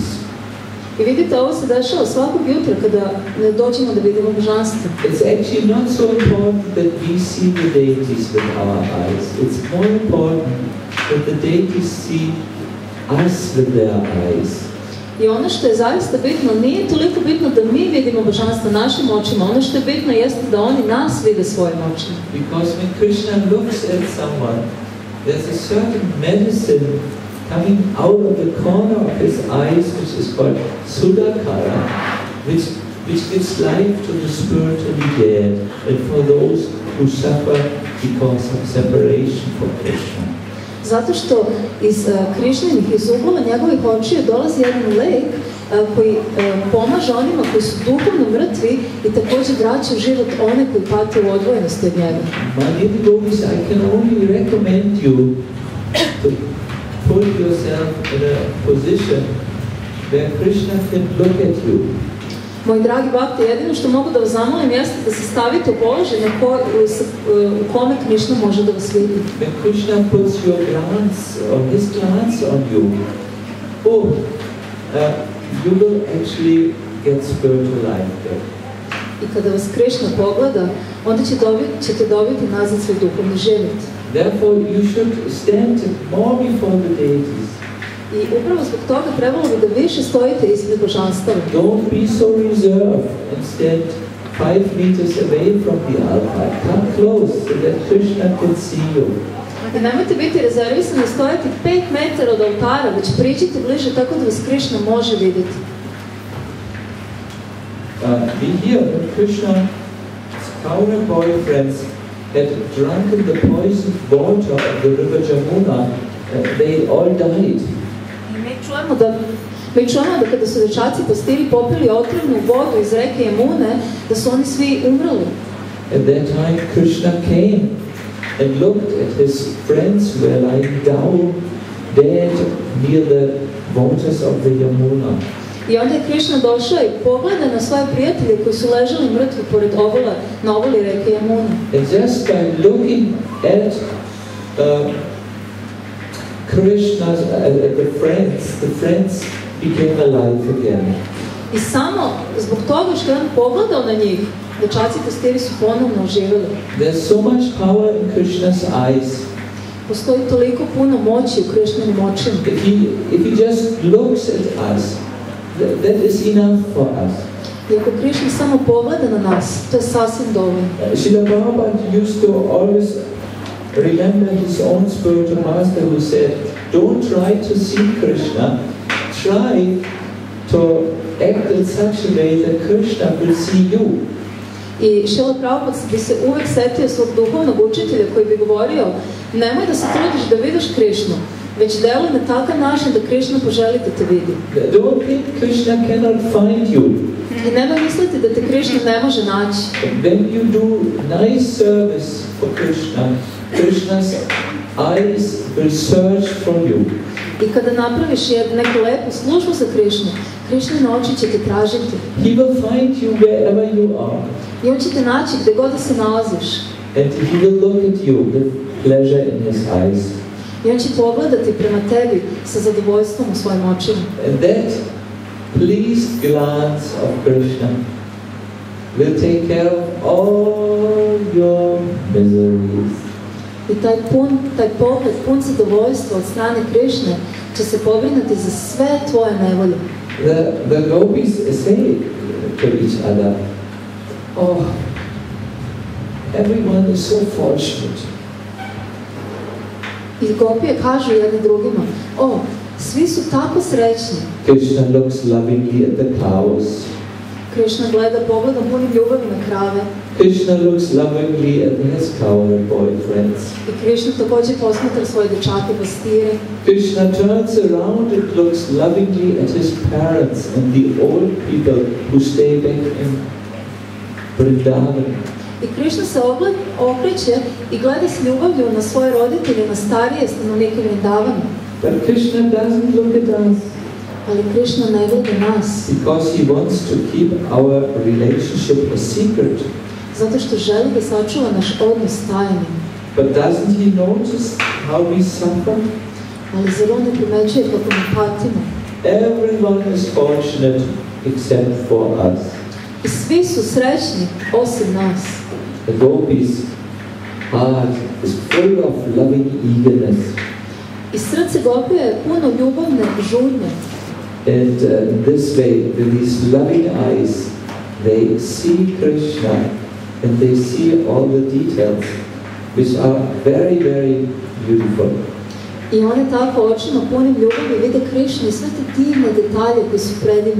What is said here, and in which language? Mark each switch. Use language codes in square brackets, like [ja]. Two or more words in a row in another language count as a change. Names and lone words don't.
[sr] I vidite, ovo se dešava svakog jutra kada ne dođemo da vidimo božanstvo. [en] It's actually not so important that we see the deities with our eyes. It's more important that the deities see us with their eyes. [sr] I ono što je zaista bitno, nije toliko bitno da mi vidimo božanstvo našim očima, ono što je bitno jeste da oni nas vide svojim očima. [en] Because when Krishna looks at someone, there's a certain medicine coming out of the corner of his eyes, which is called Sudakara, which gives life to the spiritually dead and for those who suffer because of separation from Krishna. [sr] Zato što iz Krišninih, iz ugla njegovih očiju dolazi jedan lek koji pomaže onima koji su duhovno mrtvi i također vraća u život one koji pate u odvojenosti od njega. [en] My dear devotees, I can only recommend you to put yourself in a position where Krishna can look at you. [sr] Moji dragi bhakti, jedino što mogu da vas zamolim jeste da se stavite u položaj u kome Krishna može da vas vidi. [en] When Krishna puts your glance or his glance on you, you will actually get spiritual life there. [sr] I kada vas Krishna pogleda, onda ćete dobiti nazad svoj duhovni život. [en] Therefore, you should stand more before the deities. [sr] I upravo zbog toga trebalo bi da više stojite ispred božanstava. [en] Don't be so reserved and stand 5 meters away from the altar. Come close so that Krishna can see you. [sr] I nemojte biti rezervisani, stojati 5 metara od oltara, već priđite bliže tako da vas Krishna može vidjeti. [en] We hear that Krishna's Kaura boyfriends had drunken the poisoned water of the river Jamuna. They all died. [sr] Mi čujemo da kada su dečaci pastiri popili otrovnu vodu iz reke Jamune, da su oni svi umrli. [en] At that time Krishna came and looked at his friends who were lying down dead near the waters of the Yamuna. [sr] I onda je Krishna došao i pogleda na svoje prijatelje koji su ležali mrtvi pored na obali reke Jamuna. [en] And just by looking at Krishna's the friends became alive again. [sr] I samo zbog toga što je on pogledao na njih, dečaci pastiri su ponovno oživjeli. [en] There's so much power in Krishna's eyes. [sr] Postoji toliko puno moći u Krishnanim očima. [en] If he just looks at us, that is enough for us. [sr] I ako Krishna samo pogleda na nas, to je sasvim dovoljno. [en] Srila Prabhupada used to always remember his own spiritual master who said, don't try to see Krishna, try to act in such a way that Krishna will see you. [sr] I Srila Prabhupada bi se uvek setio svog duhovnog učitelja koji bi govorio, nemoj da se trudiš da vidiš Krishnu, već deluj na takav način da Krishna poželi da te vidi. [en] Don't think Krishna cannot find you. [sr] I nemoj misliti da te Krishna ne može naći. [en] When you do nice service for Krishna, Krishna's eyes will search for you. [sr] I kada napraviš neku lepu službu za Krishnu, Krishnine oči će te tražiti. [en] He will find you wherever you are. [sr] I on će te naći gde god da se nalaziš. [en] And he will look at you with pleasure in his eyes. [sr] I on će pogledati prema tebi sa zadovoljstvom u svojim očima. [en] And that pleased glance of Krishna will take care of all your miseries. [sr] I taj pogled pun zadovoljstva od strane Krishne će se pobrinuti za sve tvoje nevolje. [en] The gopis say to each other, oh, everyone is so fortunate. [sr] I gopije kažu jedni drugima, svi su tako srećni. [en] Krishna looks lovingly at the cows. [sr] Krishna gleda pogledom punim ljubavi na krave. [en] Krishna looks lovingly at his cow boyfriends. [sr] I Krishna također posmatra svoje dečake pastire. [en] Krishna turns around and looks lovingly at his parents and the old people who stay back in Vrindavana. [sr] I Krishna se okreće i gleda s ljubavlju na svoje roditelje, na starije stanovnike Vrindavana. [en] But Krishna doesn't look at us. [sr] Ali Krishna ne gleda nas. [en] Because he wants to keep our relationship a secret. [sr] Zato što želi da sačuva naš odnos tajnim. [en] But doesn't he notice how we suffer? [sr] Ali zar on ne primećuje kako mi patimo? [en] Everyone is fortunate except for us. [sr] I svi su srećni osim nas. [en] The gopis' heart is full of loving eagerness. [sr] I srce gopije je puno ljubavne žudnje. [en] And in this way, with these loving eyes, they see Krishna and they see all the details, which are very, very beautiful. [sr] I one tako očima punim ljubavi vide Krishna i sve te divne detalje koji su predivni.